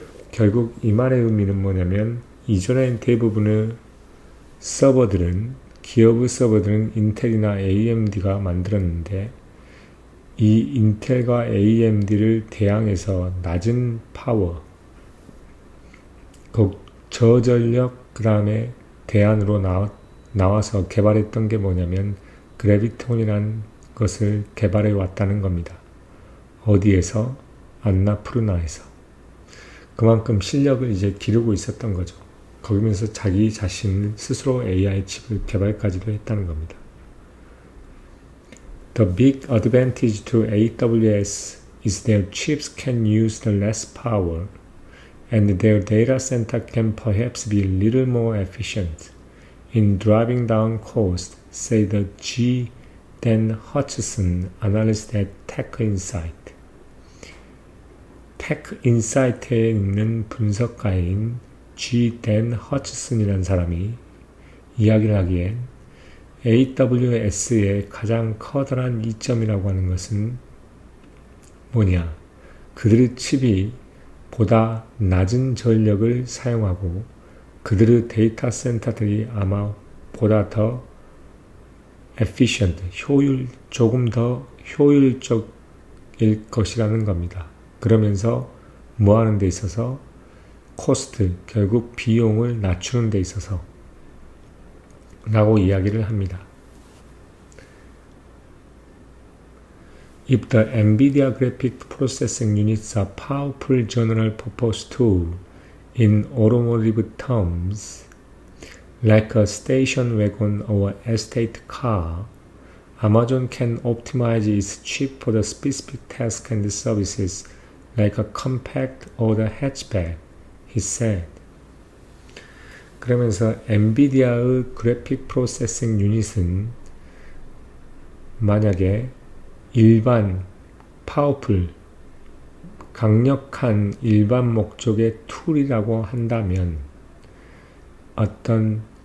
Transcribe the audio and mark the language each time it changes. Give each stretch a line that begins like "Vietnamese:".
Korean: 결국 이 말의 의미는 뭐냐면 이전엔 대부분의 기업의 서버들은 인텔이나 AMD가 만들었는데 이 인텔과 AMD를 대항해서 낮은 파워, 저전력 그 다음에 대안으로 나와서 개발했던 게 뭐냐면 그래비톤이라는 것을 개발해 왔다는 겁니다. 어디에서? 안나푸르나에서. 그만큼 실력을 이제 기르고 있었던 거죠. 거기면서 자기 자신 스스로 AI 칩을 개발까지도 했다는 겁니다.
English: The big advantage to AWS is their chips can use the less power and their data center can perhaps be a little more efficient in driving down cost, say the G. Dan Hutchison, analyst at TechInsight.
Korean: TechInsight에 있는 분석가인 G. Dan Hutchison이라는 사람이 이야기를 하기엔 AWS의 가장 커다란 이점이라고 하는 것은 뭐냐? 그들의 칩이 보다 낮은 전력을 사용하고 그들의 데이터 센터들이 아마 보다 더 efficient, 조금 더 효율적일 것이라는 겁니다. 그러면서 뭐 하는 데 있어서 코스트, 결국 비용을 낮추는 데 있어서 라고 이야기를 합니다.
English: If the NVIDIA graphic processing units are powerful general purpose tool in automotive terms, like a station wagon or estate car, Amazon can optimize its chip for the specific tasks and services like a compact or the hatchback, he said.
Korean: 그러면서 엔비디아의 그래픽 프로세싱 유닛은 만약에 일반 파워풀 강력한 일반 목적의 툴이라고 한다면 어떤